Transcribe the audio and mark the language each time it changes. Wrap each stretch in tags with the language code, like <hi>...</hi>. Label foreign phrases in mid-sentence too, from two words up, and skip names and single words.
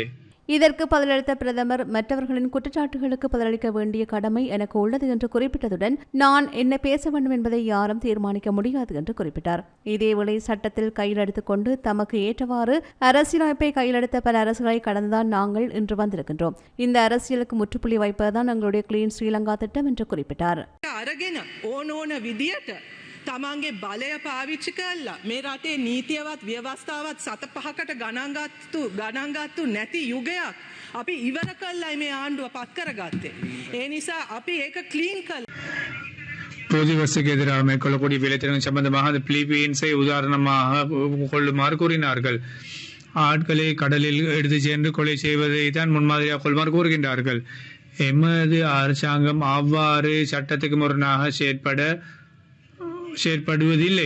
<ta>இதற்கு பதிலளித்த பிரதமர், மற்றவர்களின் குற்றச்சாட்டுகளுக்கு பதிலளிக்க வேண்டிய கடமை எனக்கு உள்ளது என்று குறிப்பிட்டதுடன், நான் என்ன பேச வேண்டும் என்பதை யாரும் தீர்மானிக்க முடியாது என்று குறிப்பிட்டார். இதேவேளை சட்டத்தில் கையிலெடுத்துக் கொண்டு தமக்கு ஏற்றவாறு அரசியலமைப்பை கையிலெடுத்த பல அரசுகளை கடந்துதான் நாங்கள் இன்று வந்திருக்கின்றோம். இந்த அரசியலுக்கு முற்றுப்புள்ளி வைப்பதுதான் எங்களுடைய கிளீன் ஸ்ரீலங்கா திட்டம் என்று குறிப்பிட்டார்.</ta> <si>තමන්ගේ බලය පාවිච්චි කරලා මේ රටේ නීතියවත් ව්‍යවස්ථාවත් සත පහකට ගණන්ගත්තු නැති යුගයක් අපි ඉවර කල්ලයි මේ ආණ්ඩුව පත් කරගත්තේ. ඒ නිසා අපි ඒක ක්ලීන් කළ</si> <ta>பொது வசதிக்கு எதிராக மேற்கொள்ளக்கூடிய வேலைத்திறன் சம்பந்தமாக அந்த பிலிப்பீன்ஸை உதாரணமாக கொள்ளுமாறு கூறினார்கள். ஆட்களை கடலில் எடுத்து சென்று கொலை செய்வதை தான் முன்மாதிரியாக கொள்ளுமாறு கூறுகின்றார்கள். எமது அரசாங்கம் அவ்வாறு சட்டத்துக்கு முரணாக செயற்படுவதில்லை.</ta>